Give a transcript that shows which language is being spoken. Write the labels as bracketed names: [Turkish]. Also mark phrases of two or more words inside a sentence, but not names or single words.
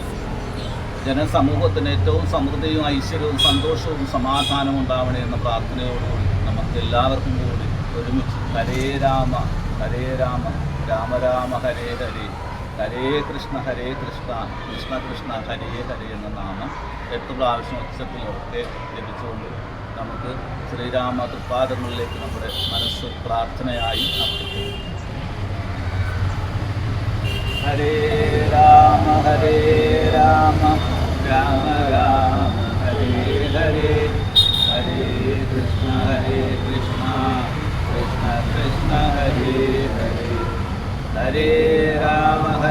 [Malayalam] ജനസമൂഹത്തിന് ഏറ്റവും സമൃദ്ധിയും ഐശ്വര്യവും സന്തോഷവും സമാധാനവും ഉണ്ടാവണേ എന്ന പ്രാർത്ഥനയോടുകൂടി നമുക്ക് എല്ലാവർക്കും കൂടി ഒരുമിച്ച് [Sanskrit] ഹരേ രാമ ഹരേ രാമ രാമ രാമ ഹരേ ഹരേ ഹരേ കൃഷ്ണ കൃഷ്ണ കൃഷ്ണ ഹരേ ഹരേ [Malayalam] എന്ന നാമം 8 പ്രാവശ്യം ഉച്ചത്തിലൊക്കെ ജപിച്ചുകൊണ്ട് നമുക്ക് ശ്രീരാമ തൃപ്പാദങ്ങളിലേക്ക് നമ്മുടെ മനസ്സ് പ്രാർത്ഥനയായി അർപ്പിക്കുന്നു. [Sanskrit] ഹരേ രാമ രാമ രാമ ഹരേ ഹരേ ഹരേ കൃഷ്ണ കൃഷ്ണ കൃഷ്ണ ഹരേ ഹരേ ഹരേ രാമ